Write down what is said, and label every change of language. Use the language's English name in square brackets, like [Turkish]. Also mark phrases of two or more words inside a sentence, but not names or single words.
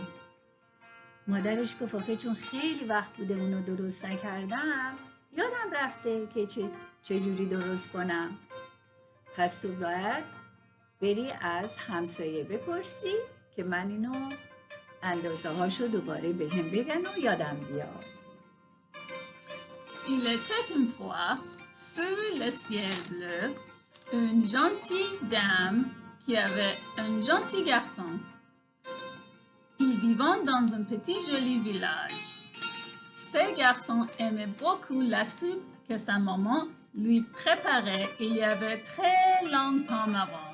[Persian] مادرش گفت آخه چون خیلی وقت بوده اونو درست نکردم یادم رفته که چجوری درست کنم. پس تو باید بری از همسایه بپرسی که من اینو اندازه هاشو دوباره به هم بگن و یادم بیاد. [French] Il était une fois, sur le ciel bleu, une gentille dame qui avait un gentil garçon. Ils vivaient dans un petit joli village. Ce garçon aimait beaucoup la soupe que sa maman lui préparait il y avait très longtemps avant.